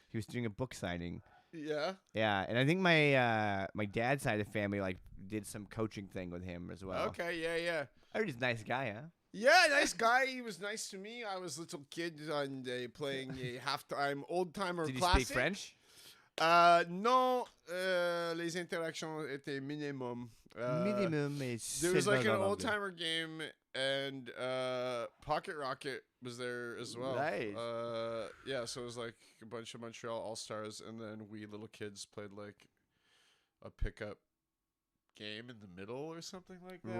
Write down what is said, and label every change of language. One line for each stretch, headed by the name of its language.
English: He was doing a book signing. Yeah. Yeah, and I think my dad's side of the family like did some coaching thing with him as well. Okay. Yeah. I heard he's a nice guy, huh? Yeah, nice guy. He was nice to me. I was a little kid and playing a halftime old timer Did he classic. speak French?
French: Non, les interactions étaient minimum. Minimum
English: There was like an old timer game, and Pocket Rocket was there as well. Nice. Yeah, so it was like a bunch of Montreal All Stars, and then we little kids played like a pickup game in the middle or something like that.